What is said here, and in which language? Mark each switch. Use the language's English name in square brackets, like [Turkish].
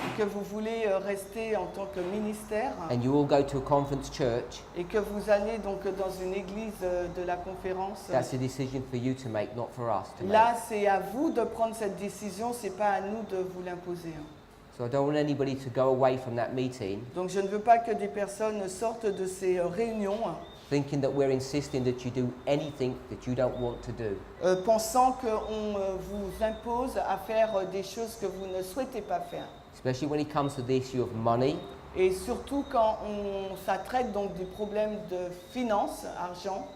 [French] que vous voulez rester en tant que ministère, [English] and you will go to a conference church, [French] et que vous allez donc dans une église de la conférence, [English] that's a decision for you to make, not for us to [French] là [English] make. [French] c'est à vous de prendre cette décision, c'est pas à nous de vous l'imposer. [English] So I don't want anybody to go away from that meeting [French] Donc je ne veux pas que des personnes sortent de ces réunions [English] thinking that we're insisting that you do anything that you don't want to do. [French] pensant qu'on vous impose à faire des choses que vous ne souhaitez pas faire. [English] Especially when it comes to the issue of money, [French] Et surtout quand ça traite donc du problème de finances, argent,